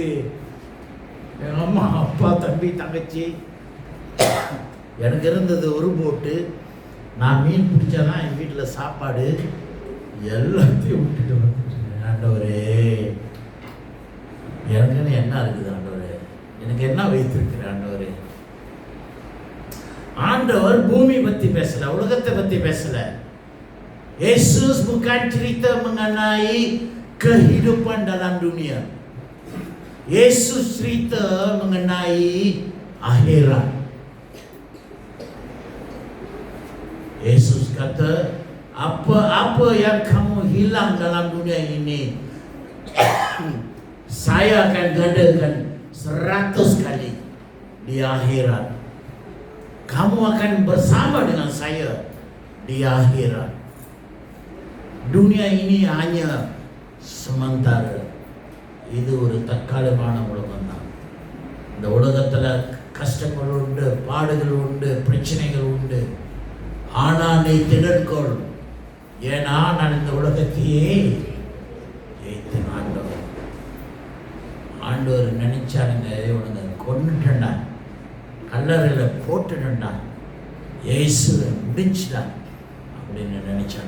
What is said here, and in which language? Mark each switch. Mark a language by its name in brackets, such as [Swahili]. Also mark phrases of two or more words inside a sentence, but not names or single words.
[Tamil] எங்கள் அம்மா அப்பா தம்பி தங்கச்சி, எனக்கு இருந்தது ஒரு போட்டு, நான் மீன் பிடிச்சாதான் என் வீட்டில் சாப்பாடு, எல்லாத்தையும் விட்டுட்டு வந்துட்டு ஆண்டவரே எனக்குன்னு என்ன இருக்குது ஆண்டவரே, எனக்கு என்ன வைத்திருக்கிற ஆண்டவரே. ஆண்டவர் பூமி பற்றி பேசல, உலகத்தை பற்றி பேசல. [Malay] Yesus bukan cerita mengenai kehidupan dalam dunia. Yesus cerita mengenai akhirat. Yesus kata, apa-apa yang kamu hilang dalam dunia ini, saya akan gandakan 100 kali di akhirat. Kamu akan bersama dengan saya di akhirat. Dunia ini hanya sementara. [Tamil] இது ஒரு தற்காலிகமான உலகம் தான். இந்த உலகத்தில் கஷ்டங்கள் உண்டு, பாடுகள் உண்டு, பிரச்சனைகள் உண்டு. ஆனால் நீ திடன்கொள், ஏன்னா நான் இந்த உலகத்தையே ஜெயித்தேன். ஆண்டவர் நினைச்சானுங்க, இவனுங்க கொண்டுட்டா, கல்லறையில் போட்டுட்டா, இயேசு முடிச்சுட்டான் அப்படின்னு நினைச்சானுங்க.